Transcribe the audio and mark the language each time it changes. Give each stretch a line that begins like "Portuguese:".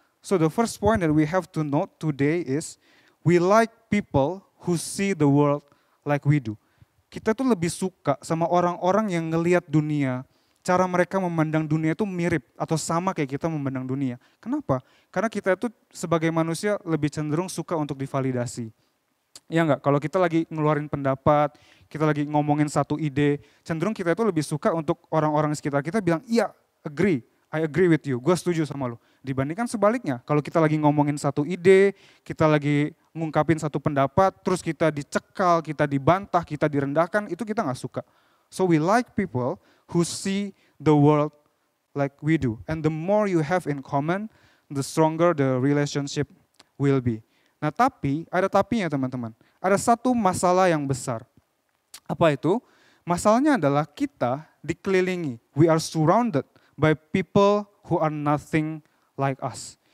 English: So the first point that we have to note today is we like people who see the world like we do.
Indonesian: Kita tuh lebih suka sama orang-orang yang ngelihat dunia, cara mereka memandang dunia itu mirip atau sama kayak kita memandang dunia. Kenapa? Karena kita itu sebagai manusia lebih cenderung suka untuk divalidasi. Ya enggak, kalau kita lagi ngeluarin pendapat, kita lagi ngomongin satu ide, cenderung kita itu lebih suka untuk orang-orang sekitar kita bilang, iya,
English: I agree with you,
Indonesian: gue setuju sama lo. Dibandingkan sebaliknya, kalau kita lagi ngomongin satu ide, kita lagi ngungkapin satu pendapat, terus kita dicekal, kita dibantah, kita direndahkan, itu kita gak suka.
English: So we like people who see the world like we do. And the more you have in common, the stronger the relationship will be.
Indonesian: Nah tapi, ada tapinya teman-teman. Ada satu masalah yang besar. Apa itu? Masalahnya adalah kita dikelilingi.
English: We are surrounded by people who are nothing like us.